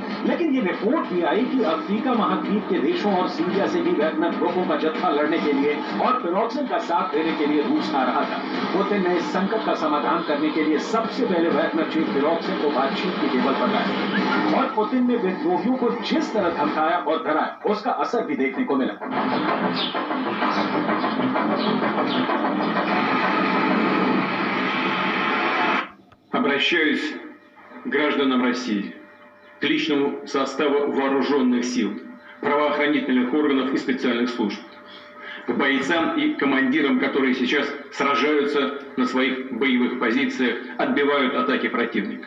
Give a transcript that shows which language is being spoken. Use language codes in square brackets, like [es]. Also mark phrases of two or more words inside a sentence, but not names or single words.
[hi] लेकिन ये रिपोर्ट भी आई कि अफ्रीका महाद्वीप के देशों और सीरिया से भी वैगनर ग्रुपों का जत्था लड़ने के लिए और पिरोग्जिन का साथ देने के लिए रूस आ रहा था। पुतिन ने इस संकट का समाधान करने के लिए सबसे पहले वैगनर चीफ पिरोग्जिन को बातचीत की टेबल पर लाया और पुतिन ने विद्रोहियों को जिस तरह धमकाया और डराया उसका असर भी देखने को मिला। [ru] Обращаюсь к гражданам России, к личному составу вооруженных сил, правоохранительных органов и специальных служб, к бойцам и командирам, которые сейчас сражаются на своих боевых позициях, отбивают атаки противника.